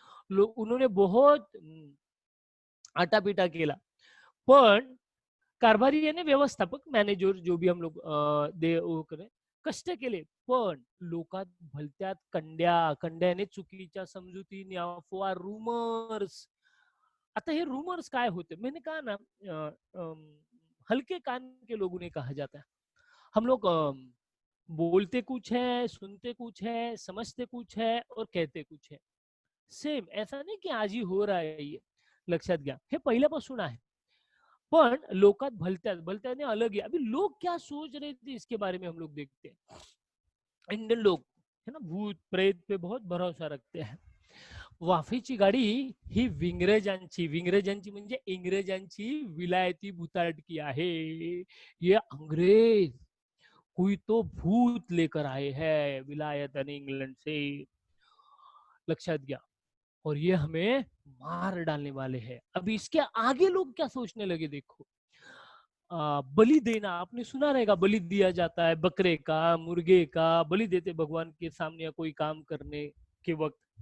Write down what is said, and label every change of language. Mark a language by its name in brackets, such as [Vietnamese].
[Hindi] उन्होंने बहुत [Marathi] आटापिटा केला, पण कारभारी याने व्यवस्थापक, मॅनेजर, [Hindi] जो भी हम लोग [Marathi] कष्ट केले, पण लोकात भलत्यात कंड्या, कंड्याने चुकीच्या समजुती, अफवा, रूमर्स. आता हे रूमर्स काय होते, [Hindi] मैंने कहा ना, हल्के कान के लोगों ने कहा जाता है. हम लोग बोलते कुछ है, सुनते कुछ है, समझते कुछ है और कहते कुछ है. सेम, ऐसा नहीं कि आज ही हो रहा है ये, [Marathi] लक्षात घ्या, हे पहिल्यापासून आहे. पण लोकात भलत्यात, भलत्याने [Hindi] अलग है. अभी लोग क्या सोच रहे थे इसके बारे में हम लोग देखते हैं. इंडियन लोग है ना, भूत प्रेत पे बहुत भरोसा रखते हैं. [Marathi] वाफेची गाडी ही विंग्रजांची, विंग्रजांची म्हणजे इंग्रजांची विलायती भूताटकी आहे. [Hindi] ये अंग्रेज कोई तो भूत लेकर आए हैं विलायत यानी इंग्लैंड से, [Marathi] लक्षात घ्या. [Hindi] और ये हमें मार डालने वाले हैं. अभी इसके आगे लोग क्या सोचने लगे, देखो. बलि देना, आपने सुना रहेगा, बलि दिया जाता है बकरे का, मुर्गे का, बलि देते भगवान के सामने या कोई काम करने के वक्त.